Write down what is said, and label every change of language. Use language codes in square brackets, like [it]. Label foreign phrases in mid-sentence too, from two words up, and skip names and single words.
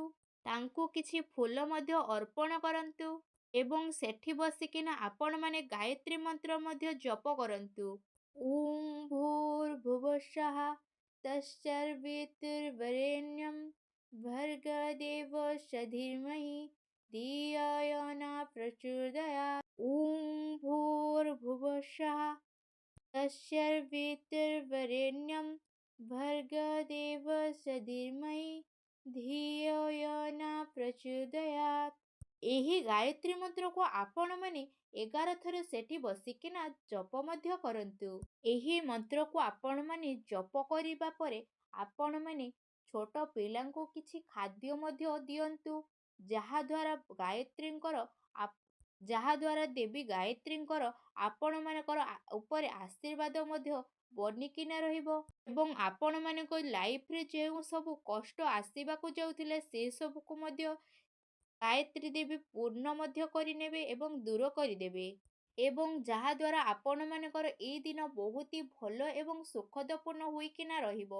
[or] ତାଙ୍କୁ କିଛି ଫୁଲ ମଧ୍ୟ ଅର୍ପଣ କରନ୍ତୁ ଏବଂ ସେଠି ବସିକିନା ଆପଣମାନେ ଗାୟତ୍ରୀ ମନ୍ତ୍ର ମଧ୍ୟ ଜପ କରନ୍ତୁ। [sa] ଓଁ ଭୂର୍ଭୁବଃ ତତ୍ସବିତୁର୍ବରେଣ୍ୟଂ ଭର୍ଗୋ ଦେବସ୍ୟ ଧୀମହି ଧିୟୋ यो न प्रचोदयात्। ओं भूर्भुवः तत्सवितुर्वरेण्यं भर्गो देवस्य धीमहि धियो यो न प्रचोदयात्। [or] ଏହି ଗାୟତ୍ରୀ ମନ୍ତ୍ରକୁ ଆପଣମାନେ 11 ଥର ସେଠି ବସିକିନା ଜପ ମଧ୍ୟ କରନ୍ତୁ। ଏହି ମନ୍ତ୍ରକୁ ଆପଣମାନେ ଜପ କରିବା ପରେ ଆପଣମାନେ ଛୋଟ ପିଲାଙ୍କୁ କିଛି ଖାଦ୍ୟ ମଧ୍ୟ ଦିଅନ୍ତୁ, ଯାହାଦ୍ୱାରା ଦେବୀ ଗାୟତ୍ରୀଙ୍କର ଆପଣମାନଙ୍କର ଉପରେ ଆଶୀର୍ବାଦ ମଧ୍ୟ ବନିକିନା ରହିବ ଏବଂ ଆପଣମାନଙ୍କ ଲାଇଫରେ ଯେଉଁ ସବୁ କଷ୍ଟ ଆସିବାକୁ ଯାଉଥିଲେ ସେ ସବୁକୁ ମଧ୍ୟ ଗାୟତ୍ରୀ ଦେବୀ ପୂର୍ଣ୍ଣ ମଧ୍ୟ କରିନେବେ ଏବଂ ଦୂର କରିଦେବେ ଏବଂ ଯାହାଦ୍ୱାରା ଆପଣମାନଙ୍କର ଏଇ ଦିନ ବହୁତ ଭଲ ଏବଂ ସୁଖଦପୂର୍ଣ୍ଣ ହୋଇକିନା ରହିବ।